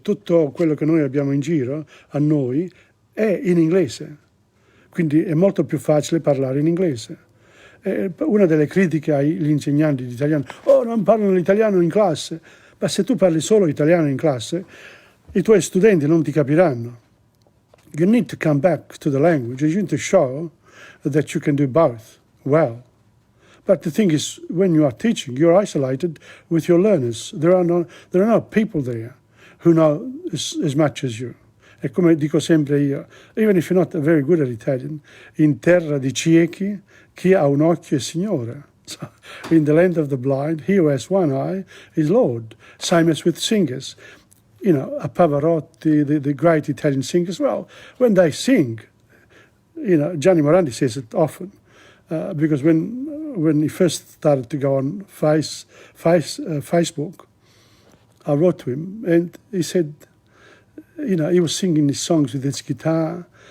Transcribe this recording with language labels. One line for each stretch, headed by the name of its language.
Italian: Tutto quello che noi abbiamo in giro, a noi, è in inglese. Quindi è molto più facile parlare in inglese. Una delle critiche agli insegnanti di italiano, non parlano l'italiano in classe. Ma se tu parli solo italiano in classe, i tuoi studenti non ti capiranno.
English: You need to come back to the language. You need to show that you can do both well. But the thing is, when you are teaching, you're isolated with your learners. There are no people there who know as much as you.
Italian: E come dico sempre io,
English: even if you're not very good at Italian,
Italian: in terra di ciechi, chi ha un occhio è Signore.
English: So, in the land of the blind, he who has one eye is Lord. Same as with singers. A Pavarotti, the great Italian singers, well, when they sing, Gianni Morandi says it often, because when he first started to go on Facebook, I wrote to him and he said, he was singing his songs with his guitar.